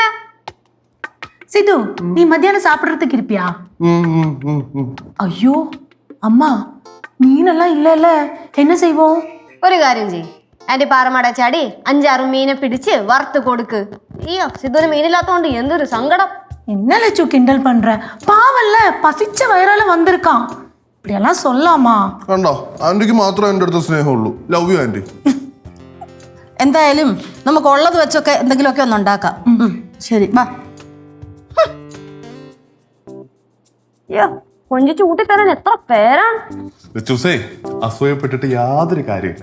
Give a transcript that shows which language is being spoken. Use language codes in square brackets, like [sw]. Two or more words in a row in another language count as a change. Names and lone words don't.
[ta] சித்து, நீ மத்தியானம் சாப்பிடத்துக்கு இருப்பியா? [ml] അയ്യോ അമ്മ, മീനെല്ലാം ഇല്ലല്ലേ, എന്നെ ചെയ്വോ? ഒരു കാര്യം ചെയ്യ്, ആന്റി പാറമട ചാടി 5-6 മീനെ പിടിച്ച് വറുത്ത് കൊടുക്ക്. അയ്യോ, സിദ്ധുവിന് മീനില്ലാത്തോണ്ട് എന്തൊരു സങ്കടം. [ta] என்ன லட்சு கிண்டல் பண்ற? பாவல்ல, பசிச்ச வயிறால வந்திருக்கான். இப்படியெல்லாம் சொல்லாமா? [ml] കണ്ടോ, ആന്റിക്ക് മാത്രമേ എൻ്റെ അടുത്ത് സ്നേഹമുള്ളൂ. [en] love you aunty. [ml] എന്തായാലും നമുക്ക് ഉള്ളത് വെച്ചൊക്കെ എന്തെങ്കിലുമൊക്കെ ഒന്ന് ഉണ്ടാക്കാം. ശരി, വാ. അയ്യോ, കൊഞ്ചിച്ച് കൂട്ടിത്തരാൻ എത്ര പേരാണ്. ലച്ചൂസേ, അസൂയപ്പെട്ടിട്ട് യാതൊരു കാര്യമില്ല.